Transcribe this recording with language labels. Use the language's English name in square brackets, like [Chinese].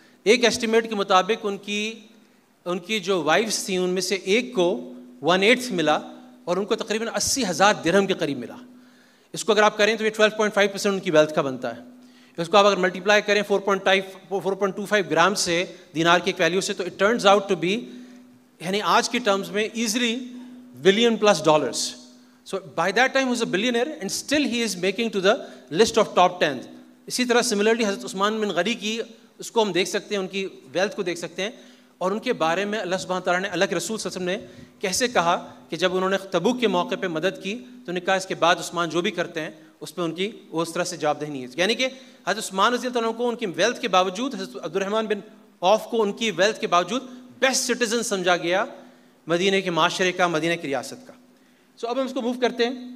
[Urdu] ایک ایسٹیمیٹ کے مطابق ان کی جو وائفز تھیں ان میں سے ایک کو 1/8 ملا اور ان کو تقریباً 80,000 درہم کے قریب ملا. اس کو اگر آپ کریں تو یہ 12.5% ان کی ویلتھ کا بنتا ہے. اس کو آپ اگر ملٹیپلائی کریں 4.25 گرام سے دینار کی ایک ویلیو سے, تو [English] it turns out to be, [Urdu] یعنی آج کی ٹرمز میں easily $1 billion. [English] So by that time he was a billionaire and still he is making to the list of top 10. [Urdu] اسی طرح سملرلی حضرت عثمان بن غنی کی, اس کو ہم دیکھ سکتے ہیں, ان کی ویلتھ کو دیکھ سکتے ہیں, اور ان کے بارے میں اللہ سبحانہ تعالیٰ نے, اللہ کے رسول صلی اللہ علیہ وسلم نے کیسے کہا کہ جب انہوں نے تبوک کے موقع پہ مدد کی تو انہوں نے کہا اس کے بعد عثمان جو بھی کرتے ہیں اس پہ ان کی وہ اس طرح سے جواب دہی نہیں ہے. یعنی کہ حضرت عثمان رضی اللہ عنہ کو ان کی ویلتھ کے باوجود, حضرت عبد الرحمن بن عوف کو ان کی ویلتھ کے باوجود بیسٹ سٹیزن سمجھا گیا مدینہ کے معاشرے کا, مدینہ کی ریاست کا. سو اب ہم اس کو موو کرتے ہیں.